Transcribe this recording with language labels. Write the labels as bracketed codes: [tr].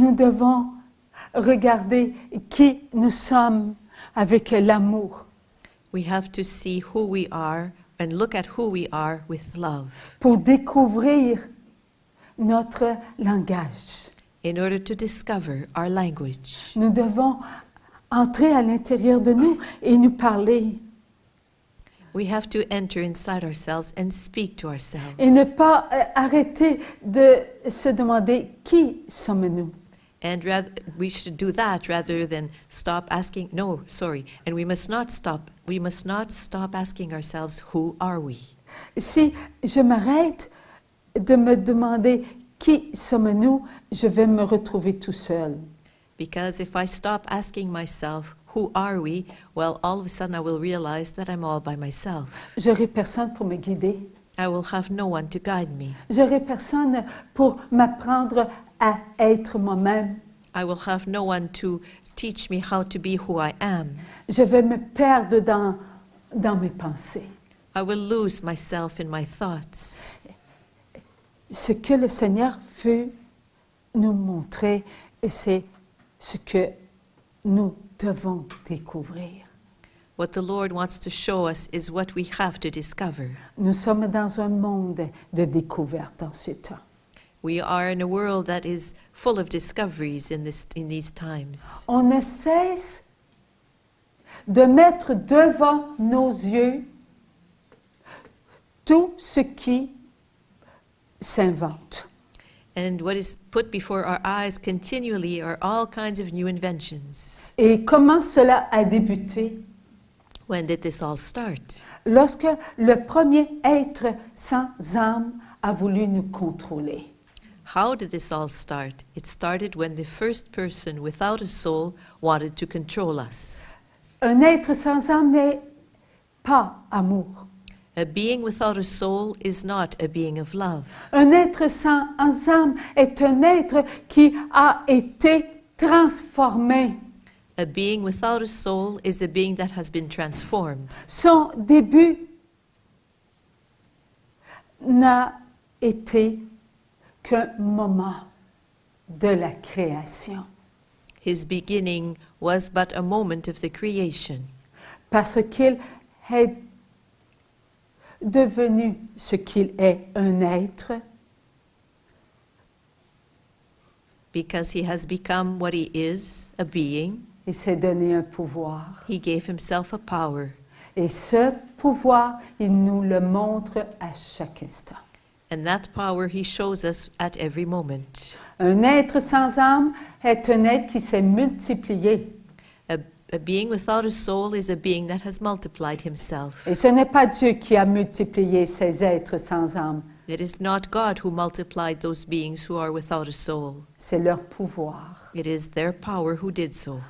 [fr] Nous devons regarder qui nous sommes avec l'amour [en] We have to see who we are and look at who we are with love [fr] pour découvrir notre langage. [en] in order to discover our language. [fr] Nous devons entrer à l'intérieur de nous et nous parler [en] We have to enter inside ourselves and speak to ourselves. [fr] et ne pas arrêter de se demander qui sommes-nous. [en] And we should do that rather than stop asking. No, sorry. And we must not stop asking ourselves, who are we? [fr] Si je m'arrête de me demander qui sommes-nous, je vais me retrouver tout seul. [en] Because if I stop asking myself, who are we? Well, all of a sudden I will realize that I'm all by myself. [fr] J'aurai personne pour me guider. [en] I will have no one to guide me. [fr] J'aurai personne pour m'apprendre à être moi-même. [en] I will have no one to teach me how to be who I am. [fr] Je vais me perdre dans mes pensées. [en] I will lose myself in my thoughts. [fr] Ce que le Seigneur veut nous montrer, et c'est ce que nous devons découvrir. [en] What the Lord wants to show us is what we have to discover. [fr] Nous sommes dans un monde de découverte en ce temps. [en] We are in a world that is full of discoveries in these times. [fr] On ne cesse de mettre devant nos yeux tout ce qui s'invente. [en] And what is put before our eyes continually are all kinds of new inventions. [fr] Et comment cela a débuté? [en] When did this all start? [fr] Lorsque le premier être sans âme a voulu nous contrôler. [en] How did this all start? It started when the first person without a soul wanted to control us. [fr] Un être sans âme n'est pas amour. [en] A being without a soul is not a being of love. [fr] Un être sans âme est un être qui a été transformé. [en] A being without a soul is a being that has been transformed. [fr] Son début n'a été qu'un moment de la création. [en] His beginning was but a moment of the creation, [fr] Parce qu'il est devenu ce qu'il est, un être, [en] because he has become what he is, a being. [fr] il s'est donné un pouvoir. [en] He gave himself a power, [fr] Et ce pouvoir, il nous le montre à chaque instant. [en] and that power he shows us at every moment. [fr] Un être sans âme est un être qui s'est multiplié. [en] A being without a soul is a being that has multiplied himself. [fr] Et ce n'est pas Dieu qui a multiplié ces êtres sans âme, [en] It is not God who multiplied those beings who are without a soul. [fr] c'est leur pouvoir. [en] It is their power who did so.